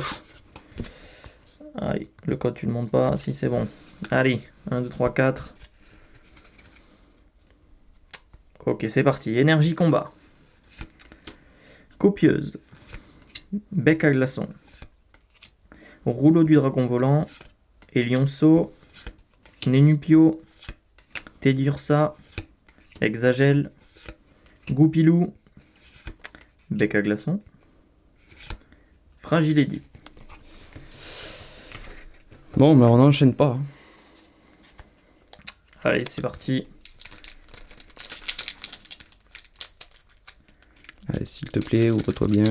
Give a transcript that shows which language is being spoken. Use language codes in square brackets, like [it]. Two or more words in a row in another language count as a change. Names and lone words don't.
[fr] Allez, le code tu ne montes pas, si c'est bon. Allez, 1, 2, 3, 4. Ok, c'est parti. Énergie combat. Copieuse. Bec à glaçon. Rouleau du dragon volant. Elionceau. Nénupio. Tedursa. Hexagel. Goupilou. Bec à glaçon. Fragiledy. Bon, mais on n'enchaîne pas. Hein. Allez, c'est parti. Allez, s'il te plaît, ouvre-toi bien.